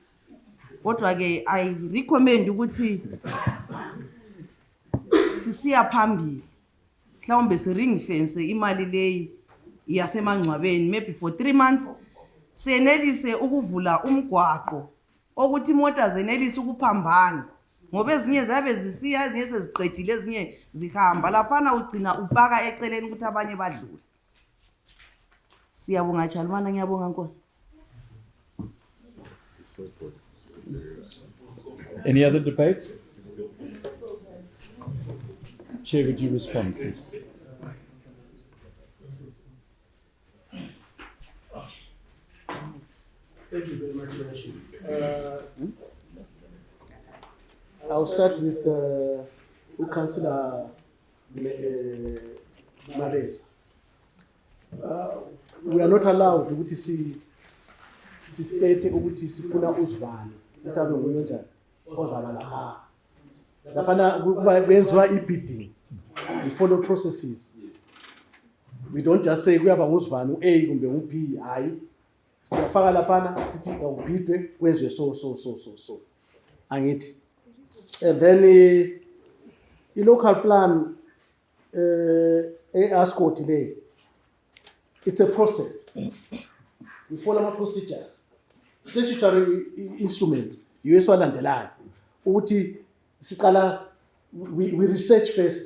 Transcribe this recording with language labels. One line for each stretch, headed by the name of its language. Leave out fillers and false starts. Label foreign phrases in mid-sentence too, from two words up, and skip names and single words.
North Ndebele: Kodwa ke I recommend ukuthi sisiya phambili, mhlawumbe se
English: ring fence
North Ndebele: imali leyi yasemangcwabeni
English: maybe for 3 months
North Ndebele: senelise ukuvula umgwaqo ukuthi imota zenelise ukuphambana ngoba ezinye zabe zisiya ezinye seziqedile ezinye zihamba laphana ugcina upaka eceleni ukuthi abanye badlule. Siyabonga Chalmana, ngiyabonga Nkosi.
English: Any other debate? Chair, would you respond, please? Thank you very much, Your Worship. I'll start with Councillor Mareza. We are not allowed
North Ndebele: ukuthi state ukuthi sifuna uzibani ukuthi abe nguye njani ozaba lapha. Laphana kwenziwa i-bidding.
English: We follow processes. We don't just say
North Ndebele: kuyaba nguzibani u-A kumbe u-B, hayi. Siyafaka laphana sithi awubhidwe kwenziwe so. Angithi.
English: And then i-local plan e-ASCOT le, it's a process. We follow our procedures. Statutory instruments, USwalandelayo.
North Ndebele: Uti sikala,
English: we research first.